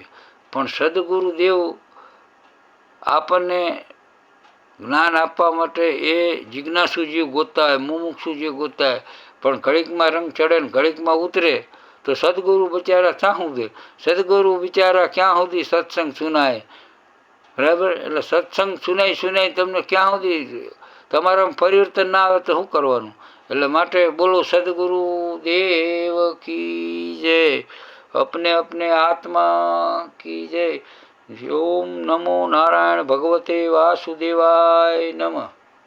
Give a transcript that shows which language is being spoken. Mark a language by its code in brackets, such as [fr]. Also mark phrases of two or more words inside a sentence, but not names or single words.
[gu] પણ સદગુરુદેવ આપણને જ્ઞાન આપવા માટે એ જિજ્ઞાસુ જીવ ગોતતા હોય, મુમુક્ષુ જીવ ગોતતા હોય, પણ ઘડીકમાં રંગ ચડે ને ઘડીકમાં ઉતરે તો સદગુરુ બિચારા ક્યાં સુધી, સદગુરુ બિચારા ક્યાં સુધી સત્સંગ સુનાય, બરાબર. એટલે સત્સંગ સુનાઈ તમને ક્યાં સુધી તમારામાં પરિવર્તન ના આવે તો શું કરવાનું. એટલે માટે બોલો [hi] सद्गुरु देव की जय, अपने अपने आत्मा की जय. [sa] ओम नमो नारायण भगवते वासुदेवाय नमः.